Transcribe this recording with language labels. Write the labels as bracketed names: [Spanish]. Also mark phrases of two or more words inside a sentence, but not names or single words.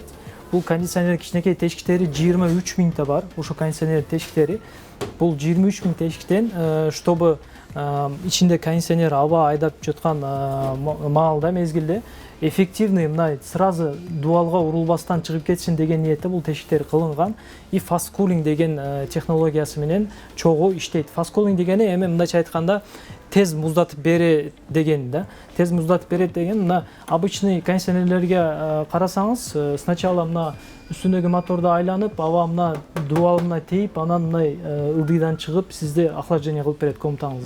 [Kyrgyz] Бул кондиционер кичинекей тешиктери 23 миңте бар. Ошо кондиционер тешиктери бул 23 миң тешиктен, чтобы ичинде кондиционер аба айдап жаткан маалда, мезгилде эффективный мындай сразу дуалга урулбастан чыгып кетсин деген ниетте бул тешиктер кылынган. И [English] fast cooling [Kyrgyz] деген технологиясы менен чогуу иштейт. [English] Fast cooling [Kyrgyz] дегени эми мындайча айтканда тез муздатып берет деген да. Тез муздатып берет деген мына обычный кондиционерлерге карасаңыз, сначала мына үстүндөгү моторду айланып, аба мына дуалына тийип, анан мындай ылдыйдан чыгып, сизди охлаждение кылып берет комнатаңызда.